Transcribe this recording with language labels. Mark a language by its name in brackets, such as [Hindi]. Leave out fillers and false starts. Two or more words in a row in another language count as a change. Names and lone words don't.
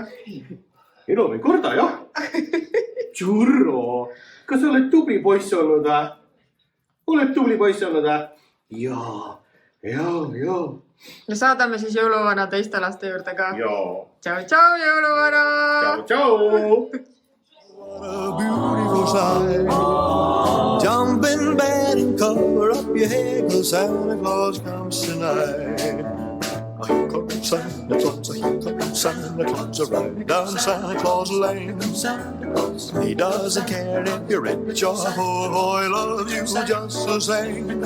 [Estonian] Enam ei karda, jah. Tšurro. Kas sa oled tubli poiss olnud või? Oled tubli poiss olnud või? Jaa. No saadame siis jõuluvana teiste laste juurde ka. Jaa. Tšau, jõuluvana! Tšau! [English] What a beautiful sight. Jump in bed and cover up your head 'cause Santa Claus comes tonight. Here comes Santa Claus, here comes Santa Claus, right down Santa Claus Lane. He doesn't care if you're rich or poor, he loves you just the same.